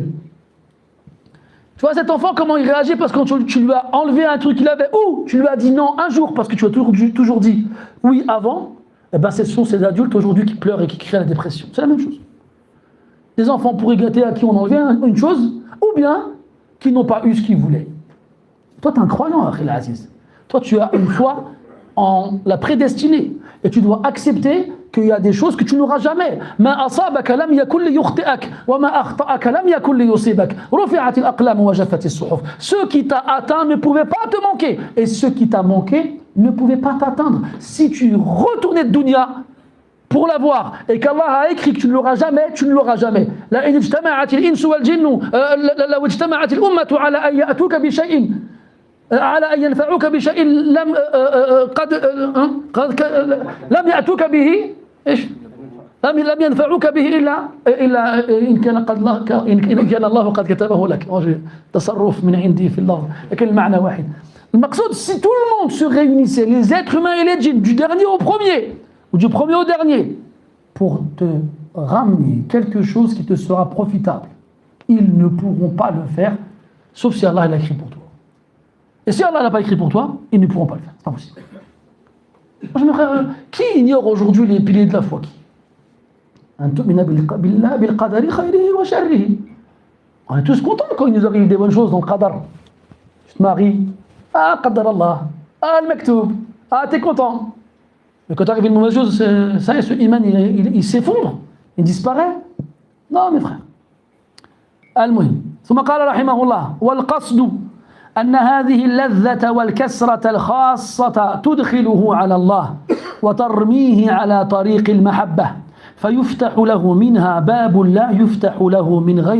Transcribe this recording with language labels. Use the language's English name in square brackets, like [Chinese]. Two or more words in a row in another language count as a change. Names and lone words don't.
[French] Tu vois cet enfant, comment il réagit parce que tu lui as enlevé un truc qu'il avait, ou tu lui as dit non un jour parce que tu as toujours dit oui avant, eh ben ce sont ces adultes aujourd'hui qui pleurent et qui crient à la dépression. C'est la même chose. Des enfants pourraient gâter à qui on enlevait une chose, ou bien qui n'ont pas eu ce qu'ils voulaient. Toi, tu es un croyant, Akhil Aziz. Toi, tu as une foi en la prédestinée. Et tu dois accepter qu'il y a des choses que tu n'auras jamais. [Arabic] ما أصابك لم يكن ليخطئك وما أخطأك لم يكن ليصيبك. رفعت الأقلام وجفت الصحف. [French] Ce qui t'a atteint ne pouvait pas te manquer, et ce qui t'a manqué ne pouvait pas t'atteindre. Si tu retournais de dunya pour l'avoir et qu'Allah a écrit que tu ne l'auras jamais, tu ne l'auras jamais. [Arabic] لئن اجتمعت الإنس والجن لو اجتمعت الأمة على أن يأتيك بشيء على أن ينفعوك بشيء لم يأتوك به إيش لم ينفعوك به إلا إن كان الله قد كتبه لك. تصرف من عندي في اللفظ لكن المعنى واحد. المقصود, [French] si tout le monde se réunissait, les êtres humains et les djinns, du dernier au premier, ou du premier au dernier, pour te ramener quelque chose qui te sera profitable, ils ne pourront pas le faire, sauf si Allah l'a écrit pour toi. Et si Allah l'a pas écrit pour toi, ils ne pourront pas le faire. C'est pas possible. Moi, je me frère, qui ignore aujourd'hui les piliers de la foi? Qui? On est tous contents quand il nous arrive des bonnes choses dans le qadar. Tu te maries, ah [Arabic] قدر الله, [French] ah le maktoub, ah t'es content. Mais quand arrive une mauvaise chose, ça y est, ce iman il s'effondre, il disparaît. Non mes frères. [Arabic] المهم ثم قال رحمه الله والقصد أن هذه اللذة والكسرة الخاصة تدخله على الله وترميه على طريق المحبة فيفتح له منها باب لا يفتح له من غير